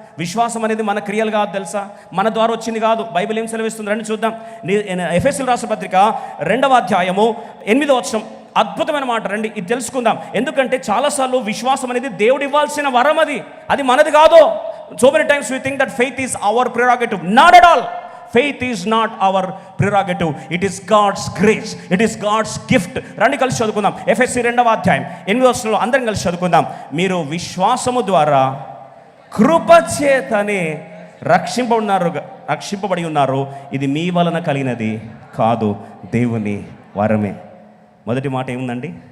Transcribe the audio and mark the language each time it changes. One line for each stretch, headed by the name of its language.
Telugu: విశ్వాసం అనేది మన క్రియలు కాదు తెలుసా, మన ద్వారా వచ్చింది కాదు. బైబిల్ ఏం సెలవిస్తుంది రండి చూద్దాం. ఎఫెసీయుల రాసిన పత్రిక 2వ అధ్యాయము 8వ వచనం, అద్భుతమైన మాట. రండి ఇది తెలుసుకుందాం. ఎందుకంటే చాలాసార్లు విశ్వాసం అనేది దేవుడు ఇవ్వాల్సిన వరం, అది మనది కాదు.
English: So many times we think that faith is our prerogative. Not at all. Faith is not our prerogative. It is God's grace. It is God's gift.
Telugu: రండి కలిసి చదువుకుందాం. ఎఫెసీ 2వ అధ్యాయం 8వ వచనంలో అందరం కలిసి చదువుకుందాం. మీరు విశ్వాసము ద్వారా కృపచేతనే రక్షింపబడి ఉన్నారు. ఇది మీ వలన కలిగినది కాదు, దేవుని వరమే. మొదటి మాట ఏముందండి?